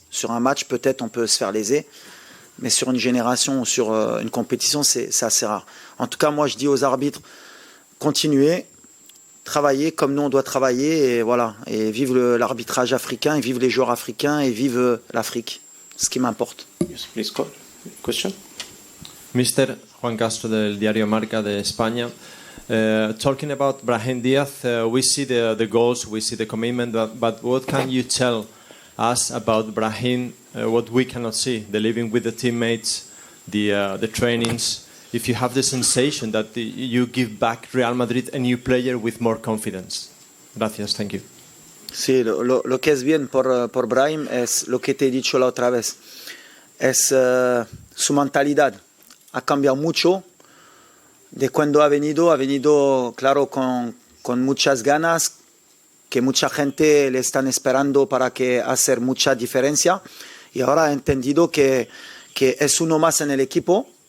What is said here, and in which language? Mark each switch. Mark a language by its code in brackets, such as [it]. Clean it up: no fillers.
[fr] Sur un match, peut-être on peut se faire léser, mais sur une génération ou sur une compétition, c'est assez rare. En tout cas, moi je dis aux arbitres, continuez, travailler comme nous on doit travailler et voilà, et vivre l'arbitrage africain, et vivre les joueurs africains et vivre l'Afrique, ce qui m'importe. [en] Yes, please, question. Mr. [es] Juan Castro del Diario Marca de España. [en] Talking about Brahim Diaz, we see the goals, we see the commitment, but what can you tell us about Brahim, what we cannot see, the living with the teammates, the trainings, if you have the sensation that you give back Real Madrid a new player with more confidence? [es] Gracias, [en] thank you. [es] Sí, lo que es bien por Brahim es lo que te he dicho la otra vez, es su mentalidad. Ha cambiado mucho de cuando ha venido claro con muchas ganas, que mucha gente le están esperando para que hacer mucha diferencia y ahora ha entendido que es uno más en el equipo.